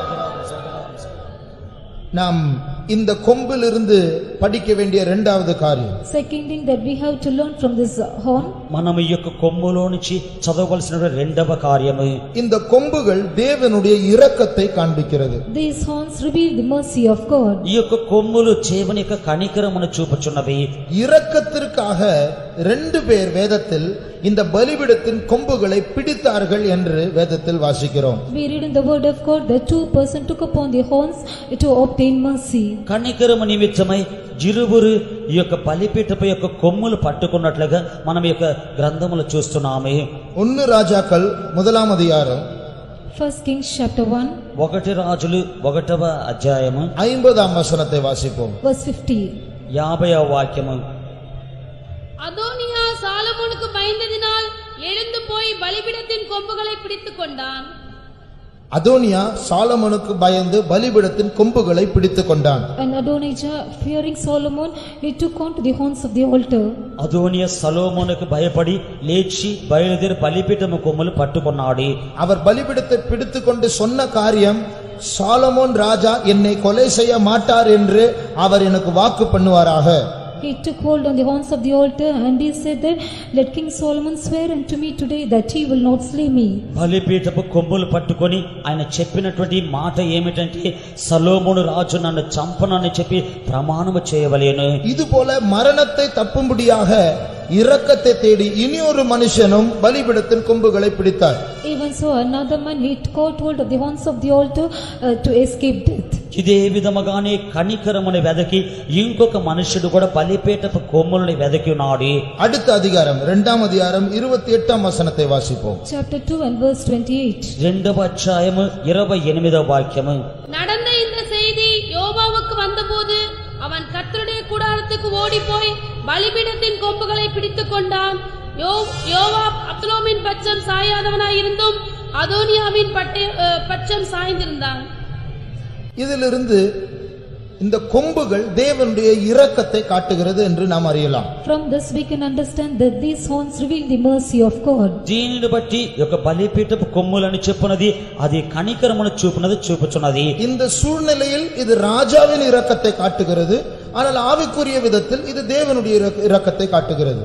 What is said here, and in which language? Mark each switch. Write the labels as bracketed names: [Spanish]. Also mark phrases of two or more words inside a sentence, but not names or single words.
[Tamil] நாம் இந்த கொம்பிலிருந்து படிக்க வேண்டிய இரண்டாவது காரியம், [English] second thing that we have to learn from this horn, [Telugu] మనం ఈ యొక్క కొమ్ములో నుంచి చదవవలసిన రెండవ కార్యము, [Tamil] இந்த கொம்புகள் தேவனுடைய இரக்கத்தை காண்பிக்கிறது. [English] these horns reveal the mercy of God. [Telugu] ఈ యొక్క కొమ్ములు దేవుని యొక్క కనికరమును చూపుచున్నవి. [Tamil] இரக்கத்திற்காக 2 பேர் வேதத்தில் இந்த பலிபீடத்தின் கொம்புகளை பிடித்தார்கள் என்று வேதத்தில் வாசிக்கிறோம். [English] We read in the word of God that 2 persons took upon the horns to obtain mercy. [Telugu] కనికరము నిమిత్తమై ఇరువురు ఈ యొక్క బలిపీఠపై యొక్క కొమ్ములు పట్టుకున్నట్లుగా మనం ఈ యొక్క గ్రంథములు చూస్తున్నాము. [Tamil] 1 రాజాக்கள் 1ஆம் அதிகாரம் [English] 1 Kings chapter 1 [Telugu] 1 రాజులు 1వ అధ్యాయము [Tamil] 50ஆம் வசனத்தை வாசிப்போம். [English] verse 50. [Telugu] 50వ వాక్యము. [Tamil] அதோனியா சாலமோனுக்கு பயந்ததினால் எழுந்து போய் பலிபீடத்தின் கொம்புகளை பிடித்துக் கொண்டான். அதோனியா சாலமோனுக்கு பயந்து பலிபீடத்தின் கொம்புகளை பிடித்துக் கொண்டான். [English] And Adonijah, fearing Solomon, he took on to the horns of the altar. [Telugu] అదోనియా సొలొమోనుకు భయపడి లేచి బయలుదేరి బలిపీఠము కొమ్ములు పట్టుకున్నాడు. [Tamil] அவர் பலிபீடத்தை பிடித்துக் கொண்டு சொன்ன காரியம், சாலமோன் ராஜா என்னை கொலை செய்ய மாட்டார் என்று அவர் எனக்கு வாக்கு பண்ணுவாராக. [English] He took hold on the horns of the altar and he said that, let King Solomon swear unto me today that he will not slay me. [Telugu] బలిపీఠపు కొమ్ములు పట్టుకొని ఆయన చెప్పినటువంటి మాట ఏమిటంటే సొలొమోను రాజు నన్ను చంపనని చెప్పి ప్రమాణము చేయవలెను. [Tamil] இதுபோல மரணத்தை தப்பும்படியாக இரக்கத்தை தேடி இனி ஒரு மனுஷனும் பலிபீடத்தின் கொம்புகளை பிடித்தார். [English] Even so another man he caught hold of the horns of the altar to escape death. [Telugu] ఇదే విధముగానే కనికరమును వెదకి ఇంకొక మనుషుడు కూడా బలిపీఠపు కొమ్ములను వెదకి ఉన్నాడు. [Tamil] அடுத்த அதிகாரம் 2ஆம் அதிகாரம் 28ஆம் வசனத்தை வாசிப்போம். [English] Chapter 2 and verse 28. [Telugu] 2వ అధ్యాయము 28వ వాక్యము. [Tamil] நடந்த இந்த செய்தி யோவாவுக்கு வந்தபோது அவன் கர்த்தருடைய கூடாரத்துக்கு ஓடிப்போய் பலிபீடத்தின் கொம்புகளை பிடித்துக் கொண்டான். யோவாப் அப்சலோமின் பட்சம் சாயாதவனாயிருந்தும் அதோனியாவின் பட்சம் சாய்ந்திருந்தான். இதிலிருந்து இந்த கொம்புகள் தேவனுடைய இரக்கத்தை காட்டுகிறது என்று நாம் அறியலாம். [English] From this we can understand that these horns reveal the mercy of God. [Telugu] దీనిని బట్టి యొక్క బలిపీఠపు కొమ్ములను చెప్పునది అది కనికరమును చూపుచున్నది. [Tamil] இந்த சூழ்நிலையில் இது ராஜாவின் இரக்கத்தை காட்டுகிறது, ஆனால் ஆவிக்குரிய விதத்தில் இது தேவனுடைய இரக்கத்தை காட்டுகிறது.